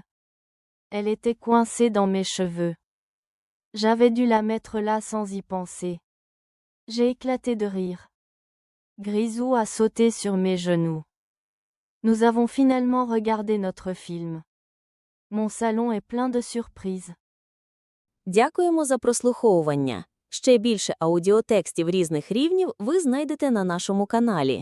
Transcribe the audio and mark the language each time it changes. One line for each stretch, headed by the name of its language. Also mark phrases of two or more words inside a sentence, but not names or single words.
French: Elle était coincée dans mes cheveux. J'avais dû la mettre là sans y penser. J'ai éclaté de rire. Grisou a sauté sur mes genoux. Nous avons finalement regardé notre film. Mon salon est plein de surprises.
Ukrainian: Дякуємо за прослуховування. Ще більше аудіотекстів різних рівнів ви знайдете на нашому каналі.